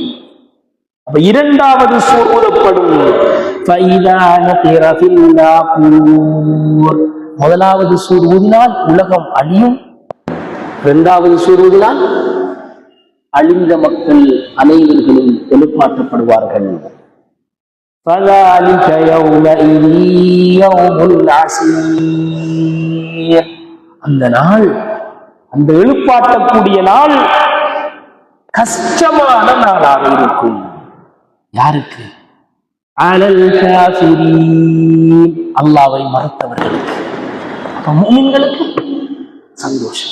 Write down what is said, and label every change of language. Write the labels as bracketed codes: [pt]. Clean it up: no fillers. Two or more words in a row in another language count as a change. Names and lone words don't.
[ta] அப்ப இரண்டாவது சூர் ஊதப்படும். [ar] فإذا نقر في الناقور. [ta] முதலாவது சூர் ஊதினால் உலகம் அழியும். இரண்டாவது சூர் ஊதினால் அழிந்த மக்கள் அனைவர்களும் எழுப்பாற்றப்படுவார்கள். [ar] فَذَلِكَ يَوْمَئِذٍ يَوْمٌ عَسِيرٌ. [ta] அந்த நாள், அந்த எழுப்பாட்டக்கூடிய நாள் கஷ்டமான நாளாக இருக்கும். யாருக்கு? [ar] على الكافرين, [ta] அல்லாஹ்வை மறுத்தவர்களுக்கு. அப்ப முஃமின்களுக்கு சந்தோஷம்.